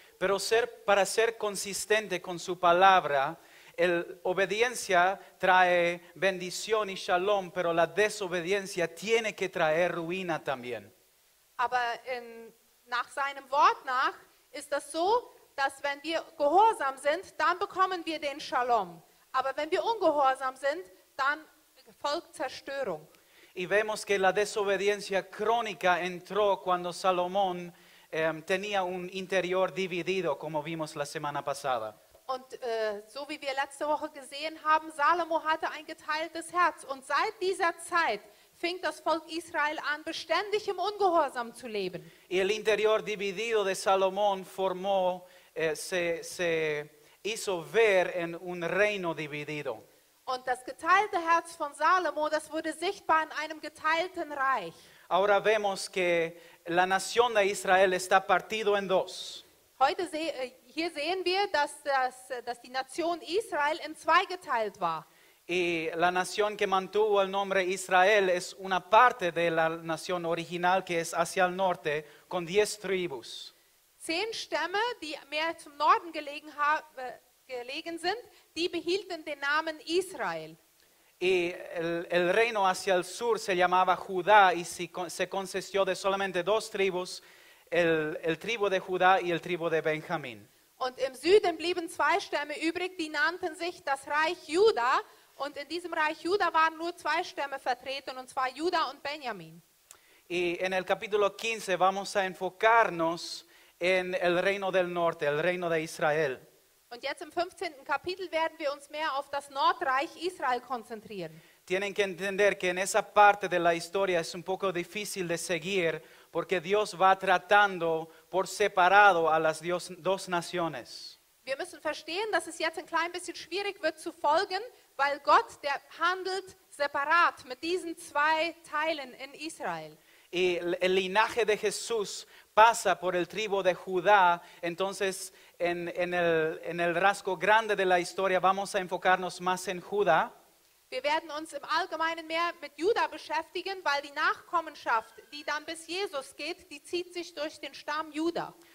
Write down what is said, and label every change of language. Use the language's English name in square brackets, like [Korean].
[Spanish] Pero para ser consistente con su palabra, obediencia trae bendición y shalom, pero la desobediencia tiene que traer ruina también. [German] Aber nach seinem Wort nach ist das so, dass wenn wir gehorsam sind, dann bekommen wir den Shalom. Aber wenn wir ungehorsam sind, dann folgt Zerstörung. [Spanish] Y vemos que la desobediencia crónica entró cuando Salomón tenía un interior dividido, como vimos la semana pasada. [German] Und so wie wir letzte Woche gesehen haben, Salomo hatte ein geteiltes Herz. Und seit dieser Zeit fing das Volk Israel an, beständig im Ungehorsam zu leben. [Spanish] Y el interior dividido de Salomón se hizo ver en un reino dividido. [German] Und das geteilte Herz von Salomo, das wurde sichtbar in einem geteilten Reich. [Spanish] Ahora vemos que la nación de Israel está partido en dos. [German] Hier sehen wir, dass die Nation Israel in zwei geteilt war. [Spanish] Y la nación que mantuvo el nombre Israel es una parte de la nación original que es hacia el norte, con 10 tribus. [German] 10 Stämme, die mehr zum Norden gelegen sind, die behielten den Namen Israel. [Spanish] Y el reino hacia el sur se llamaba Judá y se consistió de solamente 2 tribus, el tribu de Judá y el tribu de Benjamín. [German] Und im Süden blieben 2 Stämme übrig, die nannten sich das Reich Juda. Und in diesem Reich Juda waren nur 2 Stämme vertreten, und zwar Juda und Benjamin. [Spanish] Y en el capítulo 15 vamos a enfocarnos en el reino del norte, el reino de Israel. [German] Und jetzt im 15. Kapitel werden wir uns mehr auf das Nordreich Israel konzentrieren. [Spanish] Tienen que entender que en esa parte de la historia es un poco difícil de seguir porque Dios va tratando por separado a las dos naciones. [German] Wir müssen verstehen, dass es jetzt ein klein bisschen schwierig wird zu folgen, weil Gott, der handelt separat mit diesen zwei Teilen in Israel. [Spanish] Y el linaje de Jesús pasa por el tribu de Judá. Entonces, en el rasgo grande de la historia vamos a enfocarnos más en Judá. [German] Wir werden uns im Allgemeinen mehr mit Juda beschäftigen, weil die Nachkommenschaft, die dann bis Jesus geht, die zieht sich durch den Stamm Juda.